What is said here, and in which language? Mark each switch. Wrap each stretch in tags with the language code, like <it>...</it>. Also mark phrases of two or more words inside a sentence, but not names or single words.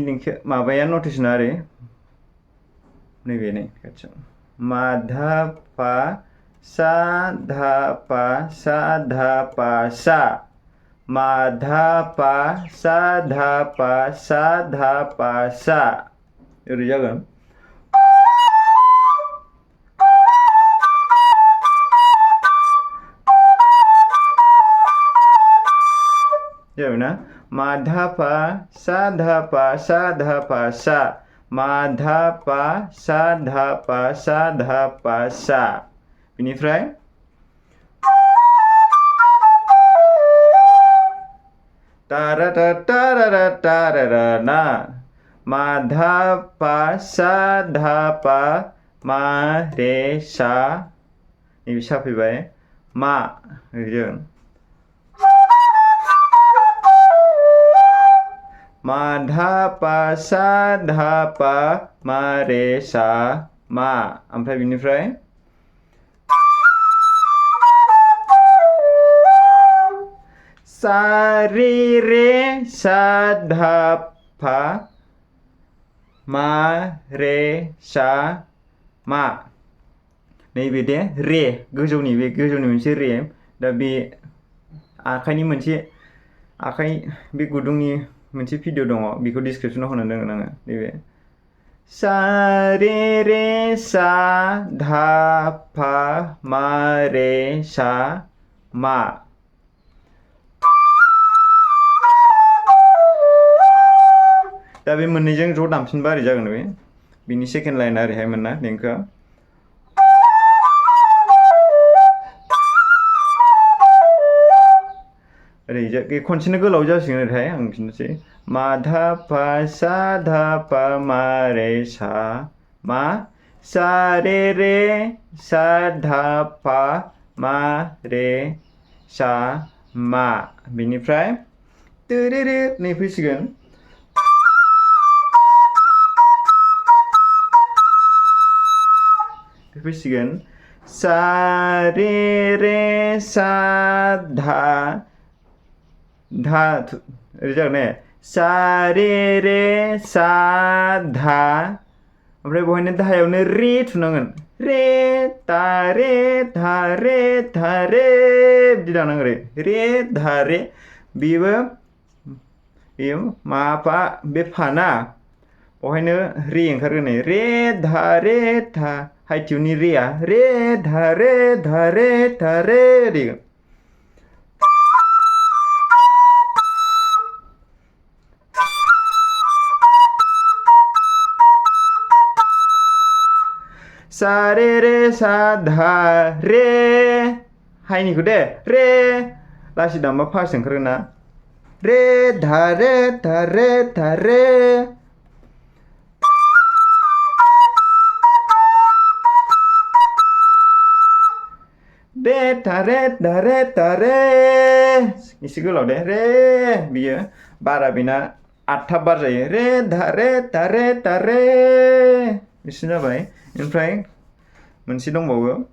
<brx>देंखो माबाया नटेसना ओरै नैबे नै खाथियाव मा धा पा सा धा पा सा धा पा सा मा धा पा सा धा पा सा धा पा सा ओरै जागोन जाबाय ना मा धा पा सा धा पा सा धा पा सा मा धा पा सा धा पा सा धा पा सा बेनिफ्राय तारा ता तारा रा तारा रा ना मा धा पा सा धा पा मा रे सा नैबे सा फैबाय मा ओरैजों मा धा पा सा धा पा मा रे सा मा ओमफ्राय बिनिफ्राय सा रे रे सा धा पा मा रे सा मा नैबे दे रे गोजौनि बे गोजौनि मोनसे रे दा बे आखाइनि मोनसे आखाइ बे गुदुंनि मोनसे भिडिअ दङ बेखौ डिसक्रिपसनाव होनो दोनगोन आङो नैबे सा रे रे सा धा पा मा रे सा मा दा बे मोननैजों ज' दामफिनबा ओरै जागोन बे बिनि सेकेन्ड लाइना ओरैहाय मोनना देंखोआ ओरै खनसेनो गोलाव जासिगोन ओरैहाय आं खिन्थासै मा धा पा सा धा पा मा रे सा मा सा रे रे सा धा पा मा रे सा मा बिनिफ्राय तोरेरे नै फैसिगोन फैसिगोन सा रे रे सा धा धा ओरै जागोन ने सा रे रे सा धा ओमफ्राय बहायनो धायावनो रे थुनांगोन रे ता रे धा रे धा रे बिदि दानांगोन रे धा रे बेयो मा पा बे फाना बहायनो रे ओंखारगोन रे धा रे धा हाइ टिउननि रेया रे धा रे धा रे धा रे ओरै सा रे रे सा धा रे हाइनिखौ दे रे लासै दामबा फार्स्ट ओंखारगोन ना रे धा रे धा रे धा रे रे धा रे धा रे धा रे एसे गोलाव दे रे बियो बारा बेना 8 बार जायो रे धा रे धा रे धा रे बिसिनो जाबाय ओमफ्राय मोनसे दंबावो</brx>